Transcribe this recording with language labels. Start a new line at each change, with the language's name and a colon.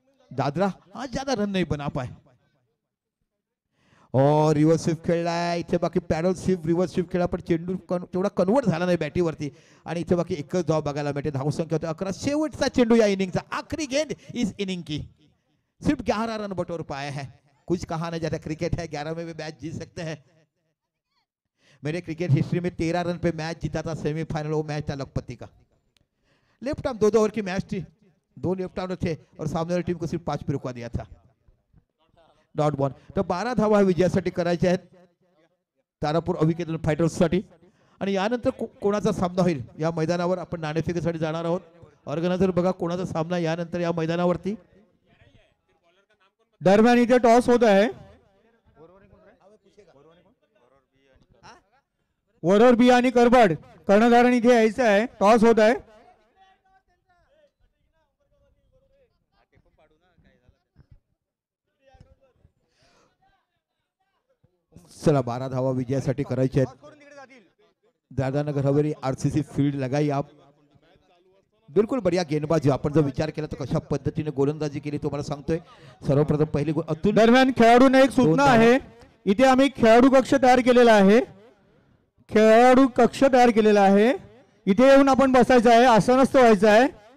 Hindi: दादरा आज ज्यादा रन नहीं बना पाए और रिव्हर्स स्वीप खेळलाय.
Marathi: इथे बाकी पॅडल स्वीप रिव्हर्स स्वीप खेळला पण चेंडू तेवढा कन्वर्ट झाला नाही बॅटीवरती आणि इथे बाकी एकच धाव बघायला मिळते. धावसंख्या होते 11. शेवटचा चेंडू या इनिंगचा,
Hindi: आखरी गेंद इस इनिंग की. सिर्फ 11 रन बटोर पाया है. कुछ कहा नहीं जाता, क्रिकेट है, 11 में भी मैच जीत सकते हैं. मेरे क्रिकेट हिस्ट्री में 13 रन पे मैच जीता था सेमीफाइनल, वो मैच था लखपति का. लेफ्ट आर्म 2 ओवर की मैच थी, 2 लेफ्ट आर्म थे और सामने वाली टीम को सिर्फ 5 पे रुकवा दिया था.
English: Dot ball.
Marathi: तर 12 धावा विजयासाठी करायच्या आहेत तारापूर अविकेतन फायटर्ससाठी. आणि यानंतर कोणाचा सामना होईल या मैदानावर आपण नाणेफेकीसाठी जाणार आहोत. ऑर्गनायझर बघा कोणाचा सामना यानंतर या मैदानावरती. दरम्यान इथे टॉस होत आहे. वरोर बी आणि करबड कर्णधारण इथे यायचं आहे. टॉस होत आहे. चला 12 धावा विजयासाठी करायचे आहेत.
Hindi: दादानगर हवेली आरसीसी फील्ड लगाई आप. बिलकुल बढिया गेंदबाजी.
Marathi: आपण जर विचार केला तर कशा पद्धतीने गोलंदाजी केली तुम्हाला सांगतोय. सर्वप्रथम पहिली अतुल. दरम्यान खेळाडूंना एक सूचना आहे. इथे आम्ही खेळाडू कक्ष तयार केलेला आहे. खेळाडू कक्ष तयार केलेला आहे. इथे येऊन आपण बसायचं आहे, आसनस्थ व्हायचं आहे.